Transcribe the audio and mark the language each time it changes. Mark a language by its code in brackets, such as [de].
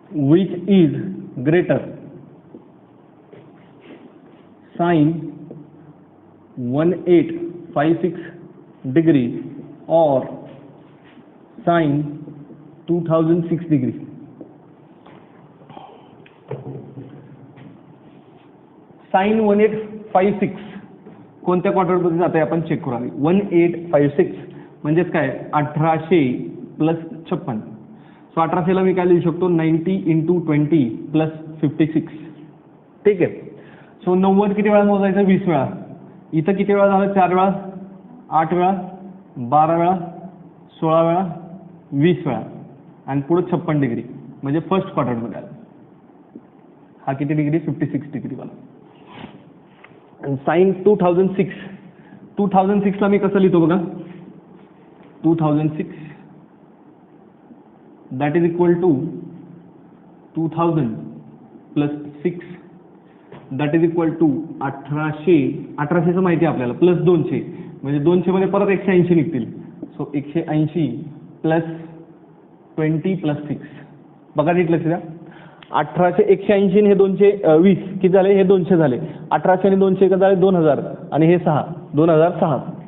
[en] Which is greater, sine 1856 degree or sine 2006 degree? [mr] Sign 1856 कोणत्या क्वाड्रंटमध्ये जाते आपण चेक करू. 1856 म्हणजेच काय? 1800 प्लस 56. सो 1800ला मी काय लिहू शकतो? 90 × 20 प्लस 56. ठीक आहे, सो 90 किती वेळा मोजायचं? 20 वेळा. इथं किती वेळा झालं? 4 वेळा, 8 वेळा, 12 वेळा, 16 वेळा, 20 वेळा आणि पुढे 56 डिग्री म्हणजे फर्स्ट क्वाड्रंटमध्ये आला. हा किती डिग्री? 56 डिग्री वाला. आणि साइन 2006 ला मी कसं लिहितो बघा? [en] 2006 that is equal to 2000 plus 6 that is equal to 1800. [mr] 1800चं माहिती आहे आपल्याला, प्लस 200 म्हणजे 200 मध्ये परत 180 निघतील. So 180 plus 20 plus 6. बघा नीट लक्ष द्या. 1800 180 हे 220 किती झाले? हे 200 झाले. 1800 आणि 200 का झाले? 2000 आणि हे 6 2006.